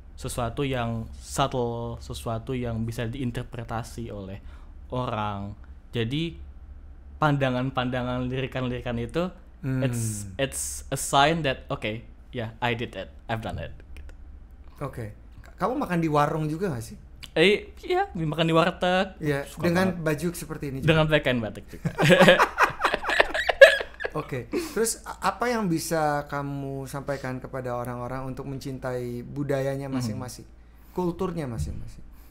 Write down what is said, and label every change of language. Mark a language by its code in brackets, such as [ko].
[id] Sesuatu yang subtle, sesuatu yang bisa diinterpretasi oleh orang. Jadi pandangan-pandangan lirikan-lirikan itu [en] it's a sign that okay, yeah, I did it, I've done it. [id] Gitu. Oke. Kamu makan di warung juga gak sih? Iya, makan di warteg. Iya, dengan baju seperti ini juga. Dengan pakaian batik juga. Oke. Terus apa yang bisa kamu sampaikan kepada orang-orang untuk mencintai budayanya masing-masing, kulturnya masing-masing?